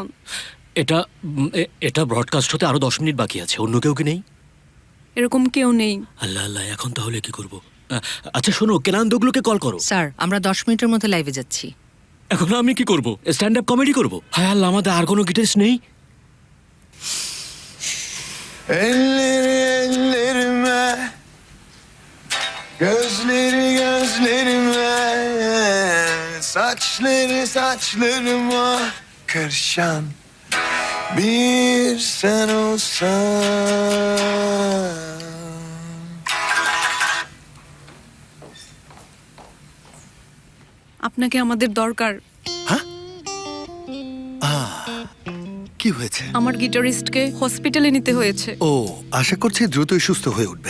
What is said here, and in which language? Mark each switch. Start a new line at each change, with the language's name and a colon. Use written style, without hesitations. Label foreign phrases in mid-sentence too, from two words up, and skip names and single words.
Bangla: এটা ব্রডকাস্ট হতে আরো 10 মিনিট বাকি আছে। অন্য কেউ কি নেই? এরকম কেউ নেই। আল্লাহ আল্লাহ, এখন তাহলে কি করব? আচ্ছা শোনো, কেনান্দগুলোকে কল করো। স্যার, আমরা 10 মিনিটের মধ্যে লাইভে যাচ্ছি। এখন আমি কি করব?
English: stand up comedy
Bangla: করব? হায় আল্লাহ, আমাদের আর কোনো গিটারিস্ট নেই।
Turkish: Ellerime, gözlerime, saçlarıma karışan bir sen olsan.
Bangla: আপনাকে আমাদের দরকার। কি হয়েছে? আমার গিটারিস্টকে হসপিটালে নিতে হয়েছে। ও, আশা করছি দ্রুতই সুস্থ হয়ে উঠবে।